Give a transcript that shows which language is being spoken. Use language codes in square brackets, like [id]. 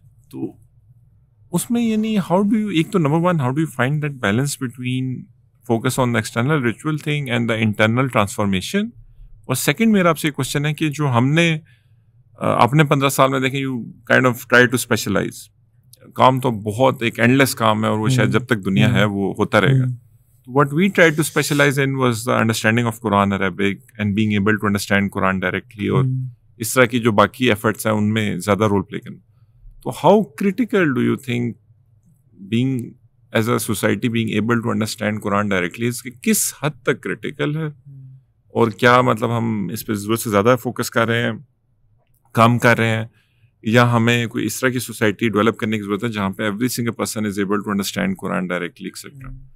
[ur] تو اس میں یعنی [en] how do you, [ur] ایک تو [en] Number 1 how do you find that balance between focus on the external ritual thing and the internal transformation. [ur] اور second میرا آپ سے کوشچن ہے کہ جو ہم نے اپنے 15 سال میں دیکھیں, [en] You kind of try to specialise. [ur] کام تو بہت ایک اینڈلیس کام ہے اور وہ شاید جب تک دنیا ہے وہ ہوتا رہے گا. [en] What we tried to specialize in was the understanding of Quran Arabic and being able to understand Quran directly, [ur] اور اس طرح کی جو باقی ایفرٹس ہیں ان میں زیادہ رول پلے کرنا. تو [en] how critical do you think being as a society being able to understand Quran directly is, [ur] کہ کس حد تک critical ہے, اور کیا مطلب ہم اس پہ ضرورت سے زیادہ فوکس کر رہے ہیں, کام کر رہے ہیں, یا ہمیں کوئی اس طرح کی سوسائٹی ڈیولپ کرنے کی ضرورت ہے جہاں پہ [en] Every single person is able to understand Quran directly et cetera.